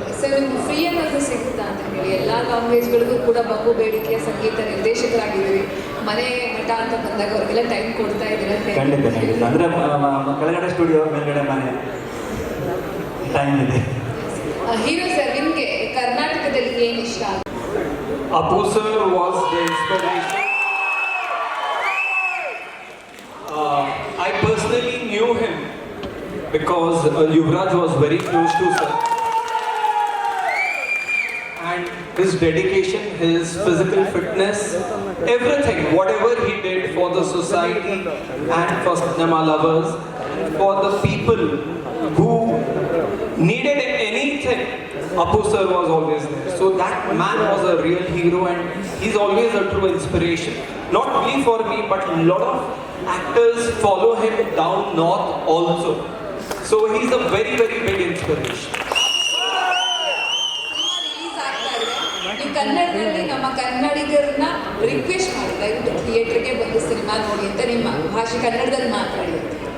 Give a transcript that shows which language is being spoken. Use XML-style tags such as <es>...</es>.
<kn>Sir, ಒಂದು free ಅನ್ನೋದು ಸಿಗುತ್ತಾ ಅಂತ ಹೇಳಿ ಎಲ್ಲ ಲ್ಯಾಂಗ್ವೇಜ್ಗಳಿಗೂ ಕೂಡ ಬಹು ಬೇಡಿಕೆಯ ಸಂಗೀತ ನಿರ್ದೇಶಕರಾಗಿದ್ದೀವಿ. ಮನೆ ಮಠ ಅಂತ ಬಂದಾಗ ಅವ್ರಿಗೆಲ್ಲ ಟೈಮ್ ಕೊಡ್ತಾ ಇದ್ದೀರಾ? ಖಂಡಿತ. ಅಂದರೆ ಕೆಳಗಡೆ ಸ್ಟುಡಿಯೋ, ಮೇಲ್ಗಡೆ ಮನೆ, ಟೈಮ್ ಇದೆ. ಹೀರೋ ಸರ್, ನಿಮಗೆ ಕರ್ನಾಟಕದಲ್ಲಿ ಏನು ಇಷ್ಟ?</kn> <en>Apu sir was the inspiration. I personally knew him because Yuvraj was very close to sir. and his dedication, his physical fitness, everything, whatever he did for the society and for cinema lovers, for the people who needed anything, Apu sir was always there. So that man was a real hero and he's always a true inspiration. Not only for me, but a lot of actors follow him down north also. So he's a very, very big inspiration.</en> <kn>Release ಆಗ್ತಾ ಇದೆ. ನೀವು ಕನ್ನಡದಲ್ಲಿ ನಮ್ಮ ಕನ್ನಡಿಗರನ್ನ request ಮಾಡಿ ದಯವಿಟ್ಟು ಥಿಯೇಟರ್ಗೆ ಬಂದು cinema ನೋಡಿ ಅಂತ ನಿಮ್ಮ ಭಾಷೆ ಕನ್ನಡದಲ್ಲಿ ಮಾತಾಡಿ ಅಂತ.</kn>